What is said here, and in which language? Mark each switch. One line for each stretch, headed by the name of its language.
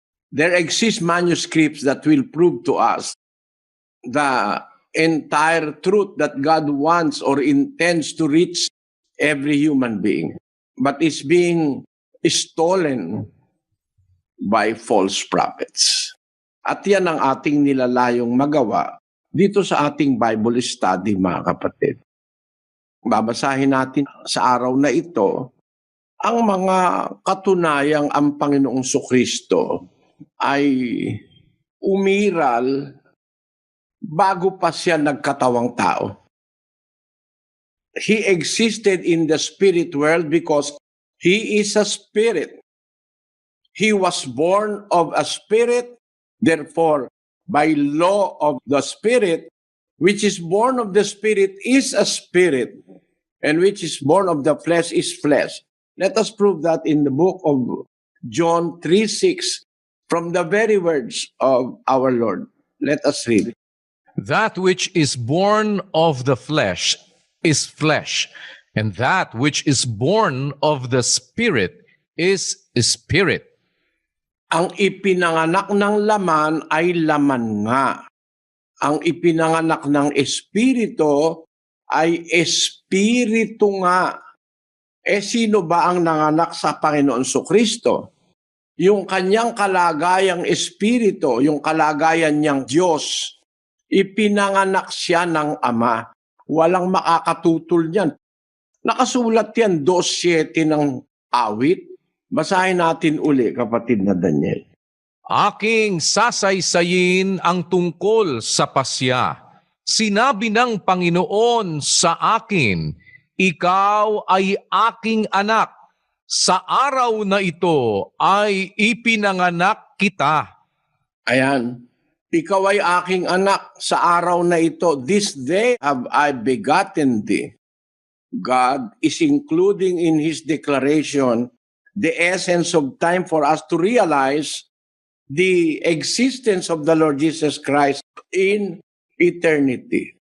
English: There exist manuscripts that will prove to us the entire truth that God wants or intends to reach every human being, but is being stolen by false prophets.
Filipino: At yan ang ating nilalayong magawa dito sa ating Bible study, mga kapatid. Babasahin natin sa araw na ito ang mga katunayang ang Panginoong Kristo ay umiral bago pa siya nagkatawang tao.
English: He existed in the spirit world because he is a spirit. He was born of a spirit, therefore, by law of the spirit, which is born of the spirit is a spirit, and which is born of the flesh is flesh. Let us prove that in the book of John 3:6, from the very words of our Lord. Let us read it. That which is born of the flesh is flesh, and that which is born of the Spirit is spirit.
Filipino: Ang ipinanganak ng laman ay laman nga. Ang ipinanganak ng espiritu ay espiritu nga. Sino ba ang nanganak sa Panginoon Kristo? Yung kanyang kalagayang espiritu, yung kalagayan niyang Diyos, ipinanganak siya ng Ama. Walang makakatutol niyan. Nakasulat yan, 2:7 ng awit. Basahin natin uli, kapatid na Daniel. Aking sasaysayin ang tungkol sa pasya. Sinabi ng Panginoon sa akin, ikaw ay aking anak. Sa araw na ito ay ipinanganak kita. Ayan. Ikaw ay aking anak, sa araw na ito.
English: This day have I begotten thee. God is including in His declaration the essence of time for us to realize the existence of the Lord Jesus Christ in eternity.